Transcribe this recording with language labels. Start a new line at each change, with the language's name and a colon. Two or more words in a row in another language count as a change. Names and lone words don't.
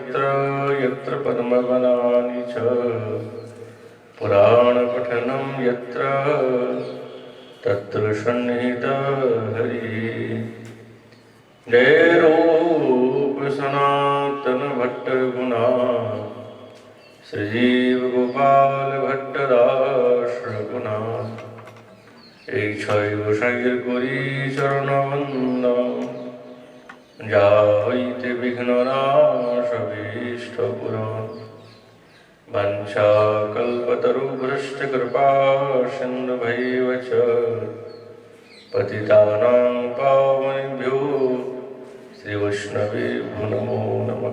Sanskrit: यत्र यत्र पद्मवनानि च पुराणपठनं यत्र तत्र सन्निहितः हरिः।
Bangla: जय रूप सनातन भट्ट रघुना श्रीजीव गोपाल भट्टदास रघुनाथ। এই ছয় গোসাইয়ের করি চরণবন্দন, যা হইতে বিঘ্ন নাশ অভীষ্ট পূরণ।
Sanskrit: বাঞ্ছা কল্পতরুভ্যশ্চ কৃপা সিন্ধুভৈব চ পতিতানাং পাবনেভ্যো শ্রীবৈষ্ণবেভ্যো নমো নমঃ।